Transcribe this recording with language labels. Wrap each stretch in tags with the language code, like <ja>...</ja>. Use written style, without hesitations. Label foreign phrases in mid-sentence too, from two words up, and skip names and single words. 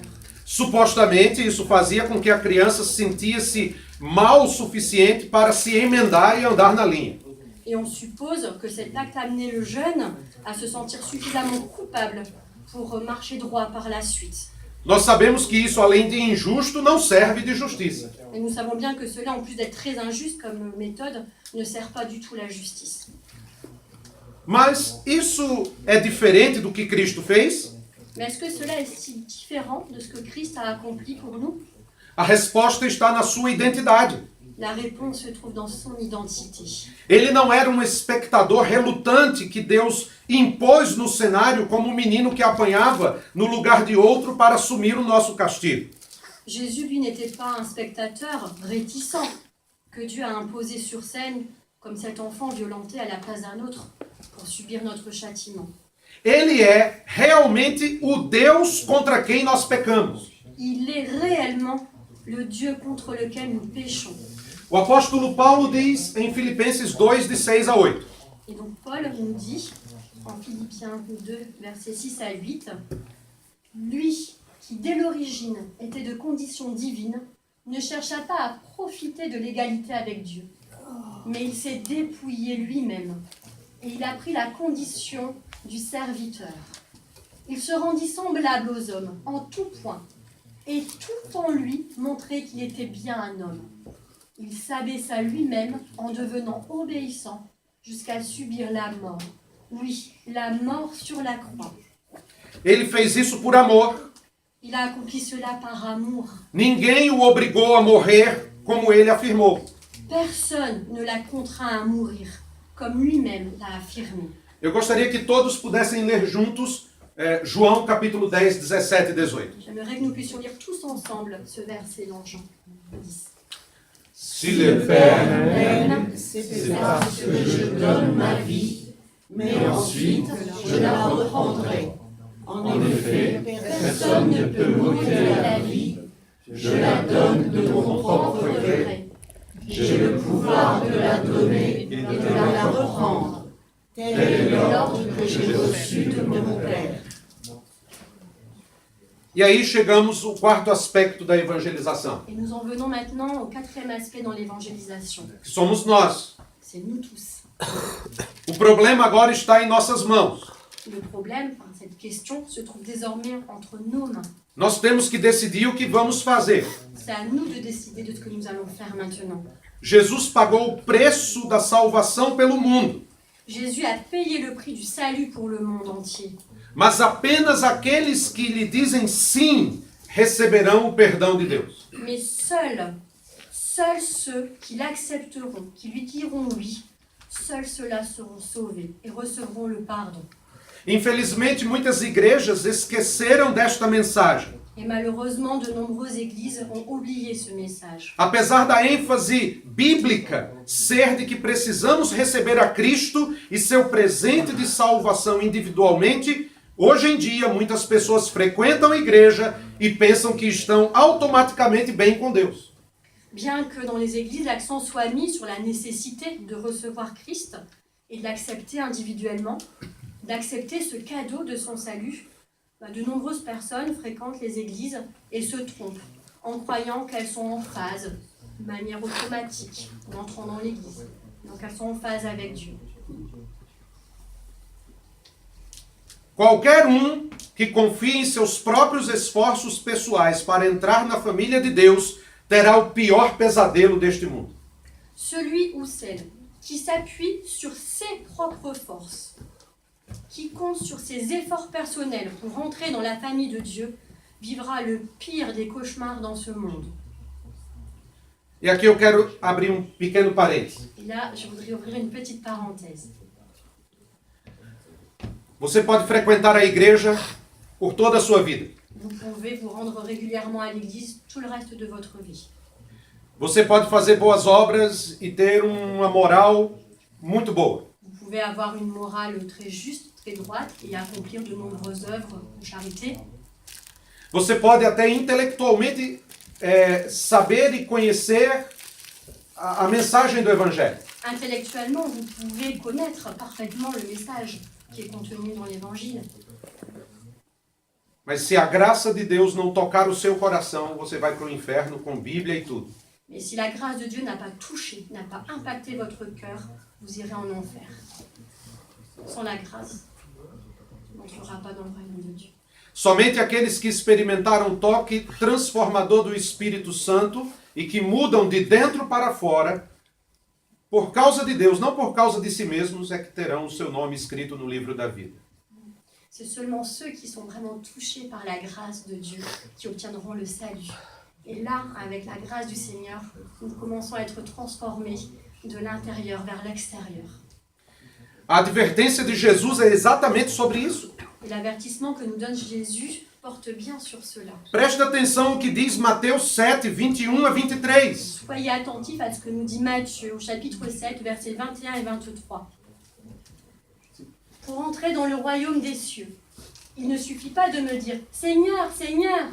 <pt>Supostamente isso fazia com que a criança sentisse mal o suficiente para se emendar e andar na linha.</pt> <fr>Et on suppose que cet acte amenait le jeune à se sentir suffisamment coupable pour marcher droit par la suite.</fr> <pt>Nós sabemos que isso, além de injusto, não serve de justiça.</pt> <fr>Et nous savons bien que cela, en plus d'être très injuste comme méthode, ne sert pas du tout la justice.</fr> <pt>Mas isso é diferente do que Cristo fez?</pt> <fr>Mais est-ce que cela est si différent de ce que Christ a accompli pour nous?</fr> <pt>A resposta está na sua identidade.</pt> <fr>La réponse se trouve dans son identité.</fr> <pt>Ele não era um espectador relutante que Deus impôs no cenário como um menino que apanhava no lugar de outro para assumir o nosso castigo.</pt> <fr>Jésus, lui, n'était pas un spectateur réticent que Dieu a imposé sur scène comme cet enfant violenté à la place d'un autre pour subir notre châtiment.</fr> <pt>Ele é realmente o Deus contra quem nós pecamos.</pt> <fr>Il est réellement le Dieu contre lequel nous péchons.</fr> <pt>O apóstolo Paulo diz em Filipenses 2, de 6 a 8.</pt> <fr>Et donc Paul nous dit, en Philippiens 2, versets 6 à 8, « Lui, qui dès l'origine était de condition divine, ne chercha pas à profiter de l'égalité avec Dieu, mais il s'est dépouillé lui-même, et il a pris la condition du serviteur. Il se rendit semblable aux hommes en tout point, et tout en lui montrait qu'il était bien un homme. Il s'abaissa lui-même en devenant obéissant jusqu'à subir la mort. Oui, la mort sur la croix.</fr> <pt>Ele fez isso por amor.</pt> <fr>Il a accompli cela par amour.</fr> <pt>Ninguém o obrigou a morrer, como ele afirmou.</pt> <fr>Personne ne l'a contraint à mourir, comme lui-même l'a affirmé.</fr> <pt>Eu gostaria que todos pudessem ler juntos João capítulo 10, 17 e 18.</pt> <fr>J'aimerais que nous puissions lire tous ensemble ce verset dans Jean 10. Si le Père m'aime, C'est parce que je donne ma vie, mais ensuite je la reprendrai. En effet, personne ne peut m'ôter la vie. Je la donne de mon propre gré. J'ai le pouvoir de la donner et de la reprendre. Tel est l'ordre que j'ai reçu de mon Père.</fr> <pt>E aí chegamos ao quarto aspecto da evangelização,</pt> <fr>Et nous en venons maintenant au quatrième aspect dans l'évangélisation.</fr> <pt>que somos nós.</pt> <fr>C'est nous tous.</fr> <pt>O problema agora está em nossas mãos.</pt> <fr>Le problème, enfin, cette question, se trouve désormais entre nos mains.</fr> <pt>Nós temos que decidir o que vamos fazer.</pt> <fr>C'est à nous de décider de ce que nous allons faire maintenant.</fr> <pt>Jesus pagou o preço da salvação pelo mundo,</pt> <fr>Jésus a payé le prix du salut pour le monde entier.</fr> <pt>mas apenas aqueles que lhe dizem sim receberão o perdão de Deus.</pt> <fr>Mais seuls ceux qui l'accepteront, qui lui diront oui, seuls ceux-là seront sauvés et recevront le pardon.</fr> <pt>Infelizmente, muitas igrejas esqueceram desta mensagem.</pt> <fr>Et malheureusement, de nombreuses églises ont oublié ce message.</fr> <pt>Apesar da ênfase bíblica ser de que precisamos receber a Cristo e seu presente de salvação individualmente, hoje em dia muitas pessoas frequentam a igreja e pensam que estão automaticamente bem com Deus.</pt> <fr>Bien que dans les églises, l'accent soit mis sur la nécessité de recevoir Christ et de l'accepter individuellement, d'accepter ce cadeau de son salut, de nombreuses personnes fréquentent les églises et se trompent en croyant qu'elles sont en phase, de manière automatique, en entrant dans l'église. Donc elles sont en phase avec Dieu.</fr> <pt>Qualquer que confie em seus próprios esforços pessoais para entrar na família de Deus terá o pior pesadelo deste mundo.</pt> <fr>Celui ou celle qui s'appuie sur ses propres forces, qui compte sur ses efforts personnels pour rentrer dans la famille de Dieu, vivra le pire des cauchemars dans ce monde.</fr> <pt>E aqui eu quero abrir um pequeno parênteses.</pt> <fr>Et là, je voudrais ouvrir une petite parenthèse.</fr> <pt>Você pode frequentar a igreja por toda a sua vida.</pt> <fr>Vous pouvez vous rendre régulièrement à l'église tout le reste de votre vie.</fr> <pt>Você pode fazer boas obras e ter uma moral muito boa.</pt> <fr>Vous pouvez avoir une morale très juste, très droite et accomplir de nombreuses œuvres de charité.</fr> <pt>Você pode até intelectualmente saber e conhecer a mensagem do Evangelho.</pt> <fr>Intellectuellement, vous pouvez connaître parfaitement le message qui est contenu dans l'Évangile.</fr> <pt>Mas se a graça de Deus não tocar o seu coração, você vai para o inferno com Bíblia e tudo.</pt> <fr>Mais si la grâce de Dieu n'a pas touché, n'a pas impacté votre cœur, vous irez en enfer. Sans la grâce, on n'entrera pas dans le royaume de Dieu.</fr> <pt>Somente aqueles que experimentaram o toque transformador do Espírito Santo e que mudam de dentro para fora, por causa de Deus, não por causa de si mesmos, é que terão o seu nome escrito no livro da vida.</pt> <fr>C'est seulement ceux qui sont vraiment touchés par la grâce de Dieu qui obtiendront le salut. Et là, avec la grâce du Seigneur, nous commençons à être transformés de l'intérieur vers l'extérieur.</fr> <pt>A advertência de Jesus é exatamente sobre isso.</pt> <fr>Et l'avertissement que nous donne Jésus porte bien sur cela.</fr> <pt>Preste atenção au que diz Mateus 7, 21 a 23.</pt> <fr>Soyez attentifs à ce que nous dit Matthieu au chapitre 7, versets 21 et 23. Pour entrer dans le royaume des cieux, il ne suffit pas de me dire « Seigneur, Seigneur !»</fr>